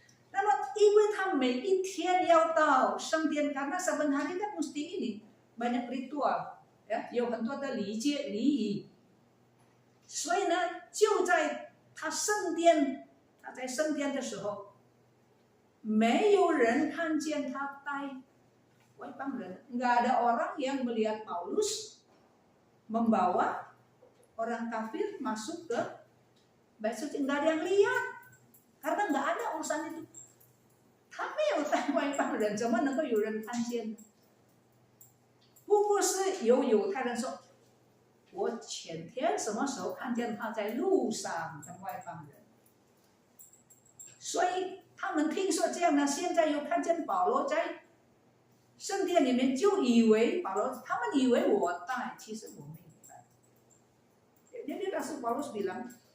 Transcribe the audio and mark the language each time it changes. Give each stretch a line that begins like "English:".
Chinese: 那么因为他每一天要到圣殿
Indonesian: karena saban hari kan mesti ini banyak ritual, ya,
Chinese: 有很多的礼节礼仪。所以呢，就在他在圣殿的时候，没有人看见他带外邦人，
Indonesian: nggak ada orang yang melihat Paulus membawa orang kafir masuk ke bait suci, nggak ada yang lihat. Karena nggak ada urusan itu.
Chinese: 他没有带外邦人，怎么能够有人看见呢？不过是有犹太人说，我前天什么时候看见他在路上跟外邦人，所以他们听说这样呢，现在又看见保罗在圣殿里面，就以为保罗，他们以为我带，其实我没有带。
Indonesian: Jadi Rasul Paulus bilang,